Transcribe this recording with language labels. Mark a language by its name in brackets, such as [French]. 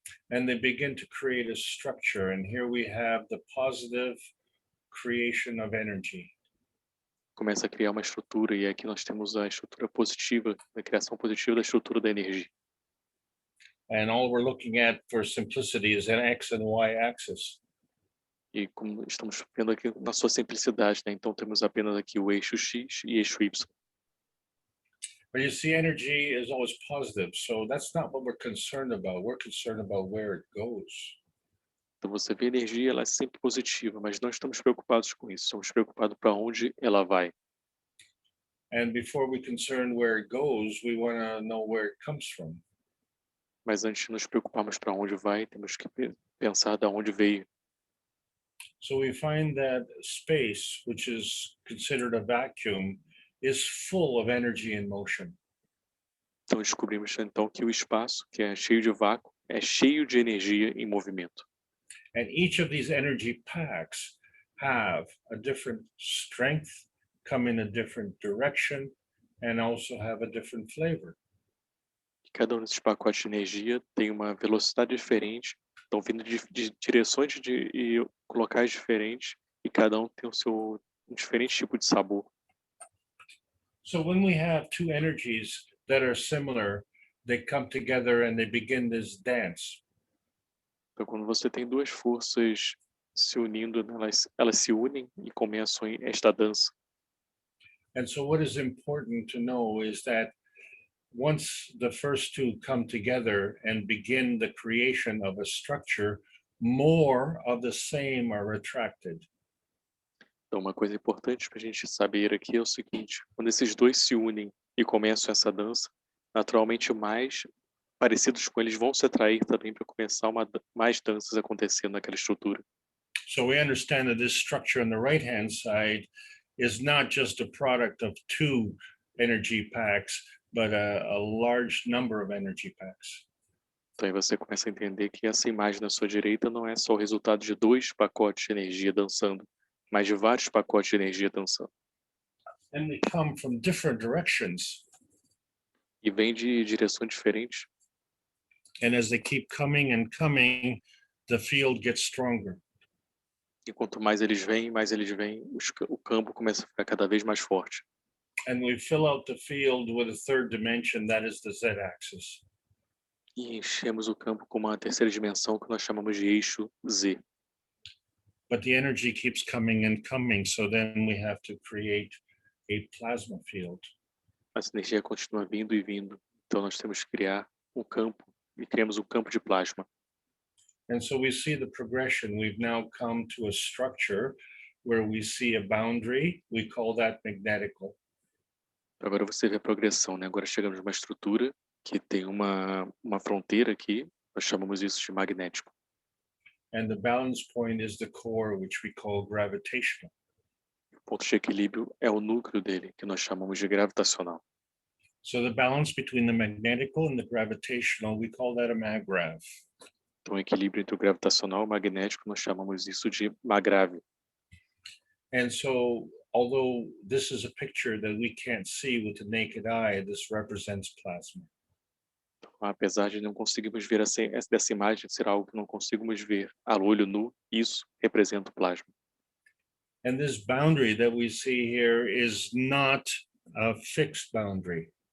[English] And they begin to create a structure. And here we have the positive creation of energy. [Portuguese] Começa a criar uma estrutura, e aqui nós temos a estrutura positiva, a criação positiva da estrutura da energia. [English] And all we're looking at for simplicity is an X and Y axis. [Portuguese] E como estamos vendo aqui na sua simplicidade, né? Então temos apenas aqui o eixo X e eixo Y. [English] But you see, energy is always positive. So that's not what we're concerned about. We're concerned about where it goes. [Portuguese] Então você vê a energia, ela é sempre positiva, mas não estamos preocupados com isso. Estamos preocupados para onde ela vai. [English] And before we concern where it goes, we want to know where it comes from. [Portuguese] Mas antes de nos preocuparmos para onde vai, temos que pensar de onde veio. [English] So we find that space, which is considered a vacuum, is full of energy and motion. [Portuguese] Então descobrimos então que o espaço, que é cheio de vácuo, é cheio de energia em movimento. [English] And each of these energy packs have a different strength, come in a different direction, and also have a different flavor. [Portuguese] Cada um desses pacotes de energia tem uma velocidade diferente, estão vindo de direções e locais diferentes, e cada um tem um diferente tipo de sabor. [English] So when we have two energies that are similar, they come together and they begin this dance. [Portuguese] Então, quando você tem duas forças se unindo, elas se unem e começam esta dança. [English] And so what is important to know is that once the first two come together and begin the creation of a structure, more of the same are attracted. [Portuguese] Então, uma coisa importante para a gente saber aqui é o seguinte: quando esses dois se unem e começam essa dança, naturalmente mais parecidos com eles vão se atrair também para começar mais danças acontecendo naquela estrutura. [English] So we understand that this structure on the right-hand side is not just a product of two energy packs, but a large number of energy packs. [Portuguese] Então aí você começa a entender que essa imagem na sua direita não é só o resultado de dois pacotes de energia dançando, mas de vários pacotes de energia dançando. [English] And they come from different directions. [Portuguese] E vem de direções diferentes. [English] And as they keep coming and coming, the field gets stronger. [Portuguese] E quanto mais eles vêm, o campo começa a ficar cada vez mais forte. [English] And we fill out the field with a third dimension, that is the z-axis. [Portuguese] E enchemos o campo com uma terceira dimensão que nós chamamos de eixo Z. [English] But the energy keeps coming and coming, so then we have to create a plasma field. [Portuguese] Essa energia continua vindo e vindo, então nós temos que criar um campo, e criamos um campo de plasma. [English] And so we see the progression. We've now come to a structure where we see a boundary. We call that magnetical. [Portuguese] Agora você vê a progressão, né? Agora chegamos numa estrutura que tem uma fronteira aqui, nós chamamos isso de magnético. [English] And the balance point is the core, which we call gravitational. [Portuguese] O ponto de equilíbrio é o núcleo dele, que nós chamamos de gravitacional. [English] So the balance between the magnetical and the gravitational, we call that a maggrav. [Portuguese] Então o equilíbrio entre o gravitacional e o magnético, nós chamamos isso de magrave. [English] And so, although this is a picture that we can't see with the naked eye, this represents plasma. [Portuguese] Então, apesar de não conseguirmos ver dessa imagem ser algo que não conseguimos ver a olho nu, isso representa o plasma. [English] And this boundary that we see here is not a fixed boundary.